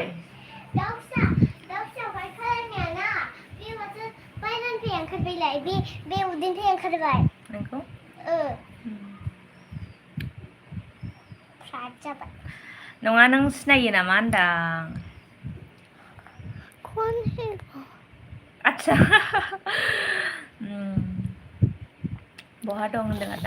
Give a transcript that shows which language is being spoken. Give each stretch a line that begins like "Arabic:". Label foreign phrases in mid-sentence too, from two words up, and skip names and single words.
Bodo: दाउसा बाय खालामनायाना बे माथो बायनानैफाय ओंखारबायलाय बे उदैनिफ्राय ओंखारबाय नोंखौ फ्राद जाबाय. नङा नों सिनायो नामा होनदां.
Hindi: कौन है वो?
Bodo: आच्छा बहा दं होनदों आरोना.